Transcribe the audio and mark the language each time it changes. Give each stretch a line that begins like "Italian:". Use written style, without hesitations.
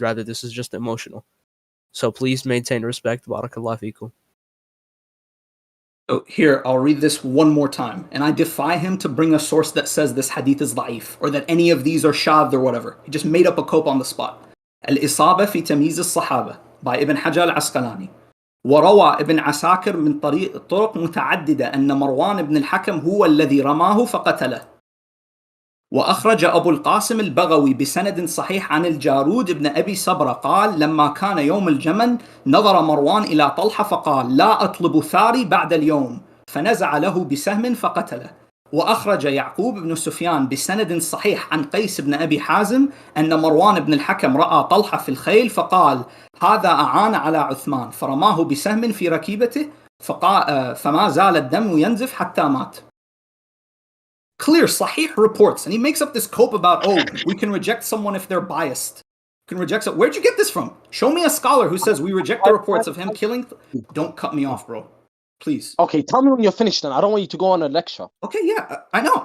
English: Rather, this is just emotional. So please maintain respect. Barakallah fikum. So here, I'll read this one more time. And I defy him to bring a source that says this hadith is da'if, or that any of these are shadh or whatever. He just made up a cope on the spot. Al-Isaba fi Tamyiz al-Sahaba by Ibn Hajar al-Asqalani.
Arabic: وروى ابن عساكر من طرق متعددة أن مروان بن الحكم هو الذي رماه فقتله. وأخرج أبو القاسم البغوي بسند صحيح عن الجارود بن أبي صبرة قال لما كان يوم الجمل نظر مروان إلى طلحة فقال لا أطلب ثاري بعد اليوم فنزع له بسهم فقتله. وأخرج يعقوب بن سفيان بسند صحيح عن قيس بن أبي حازم أن مروان بن الحكم رأى طلحة في الخيل فقال هذا أعان على عثمان فرماه بسهم في ركيبته فما زال الدم ينزف حتى مات.
English: Clear Sahih reports, and he makes up this cope about, oh, we can reject someone if they're biased. We can reject Where'd you get this from? Show me a scholar who says we reject the reports of him killing. Don't cut me off, bro. Please. Okay, tell me when you're finished then. I don't want you to go on a lecture. Okay, yeah, I know.